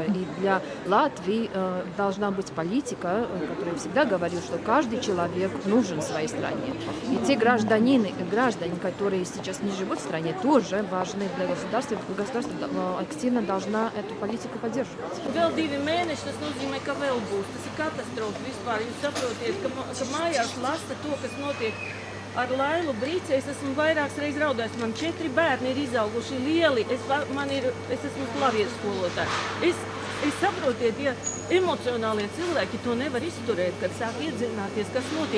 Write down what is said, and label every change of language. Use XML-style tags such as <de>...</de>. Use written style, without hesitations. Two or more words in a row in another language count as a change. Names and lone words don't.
<ru>И для Латвии должна быть политика, которая всегда говорит, что каждый человек нужен своей стране. И те граждане, которые сейчас не живут в стране, тоже важны для государства. Государство активно должна эту политику поддерживать.</ru> <lv>Vēl 2 mēneši, tas nozīmē, ka vēl būs. Tas ir katastrofa vispār. Jūs saprotiet, ka mājās lasa to, kas notiek ar Lailu Brīci. Es esmu vairākas reizes raudājis. Man 4 bērni ir izauguši lieli. Es esmu klavieru skolotāja. Es saprotiet, ja emocionālie cilvēki to nevar izturēt, kad sāk iedzināties, kas notiek.</lv>